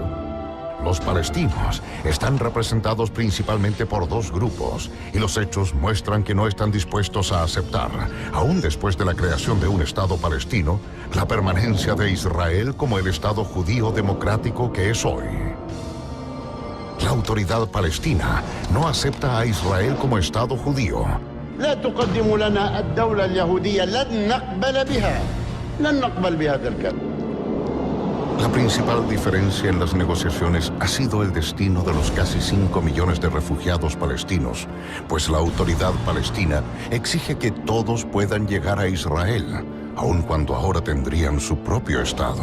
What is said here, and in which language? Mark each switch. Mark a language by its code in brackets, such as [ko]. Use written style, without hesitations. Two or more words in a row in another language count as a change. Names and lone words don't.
[es] Los palestinos están representados principalmente por dos grupos y los hechos muestran que no están dispuestos a aceptar, aún después de la creación de un Estado palestino, la permanencia de Israel como el Estado judío democrático que es hoy. La autoridad palestina no acepta a Israel como Estado judío. [ar] لا تقدم لنا الدولة اليهودية لن نقبل بهذا الكلام. [es] La principal diferencia en las negociaciones ha sido el destino de los casi 5 millones de refugiados palestinos, pues la autoridad palestina exige que todos puedan llegar a Israel, aun cuando ahora tendrían su propio Estado.